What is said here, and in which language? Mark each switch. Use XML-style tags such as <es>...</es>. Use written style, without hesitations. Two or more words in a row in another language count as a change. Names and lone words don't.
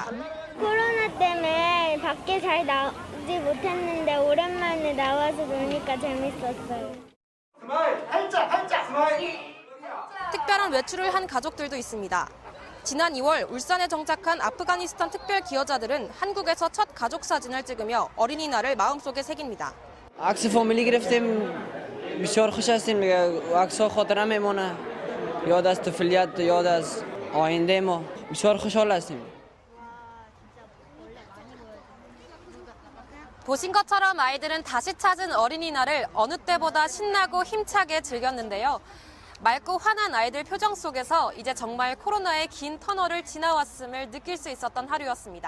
<ko>코로나 때문에 밖에 잘 나오지 못했는데 오랜만에 나와서 노니까 재밌었어요. 특별한 외출을 한 가족들도 있습니다. 지난 2월 울산에 정착한 아프가니스탄 특별 기여자들은 한국에서 첫 가족 사진을 찍으며 어린이날을 마음속에 새깁니다.</ko> <fa>عکس فامیلی گرفتیم بسیار خوش هستیم عکس‌ها خاطره میمونه یاد از طفولیت یاد از آینده ما بسیار خوشحال هستیم.</fa> <ko>보신 것처럼 아이들은 다시 찾은 어린이날을 어느 때보다 신나고 힘차게 즐겼는데요. 맑고 환한 아이들 표정 속에서 이제 정말 코로나의 긴 터널을 지나왔음을 느낄 수 있었던 하루였습니다.</ko>